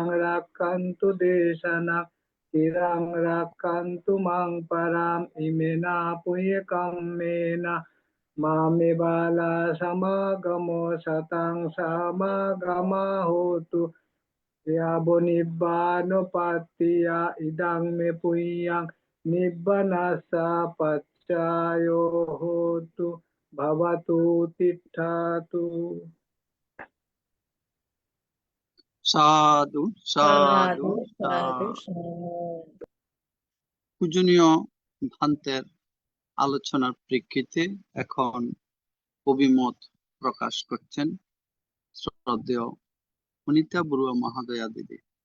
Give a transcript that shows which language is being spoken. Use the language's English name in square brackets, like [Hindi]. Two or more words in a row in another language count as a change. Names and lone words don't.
[Pali] রাক্ষান্তু দেশানাং চিরাং রাক্ষান্তু মাং পরাম ইমেনা পুয়্যকাম্যেনা মামে বালা সমাগমো শতাং সমাগমা হোতু ইয়াবো নিব্বানোপাত্তিয়া ইদাং মে পুয়্যাং নিব্বানাসা পচ্চায়ো হোতু ভবতু তিষ্ঠতু। সাধু সাধু সাধু সাধু সাধু। [Bangla] পূজনীয় ভান্তের আলোচনার প্রেক্ষিতে এখন অভিমত প্রকাশ করছেন শ্রদ্ধেয় অনিতা বড়ুয়া মহাদয়া দিদি।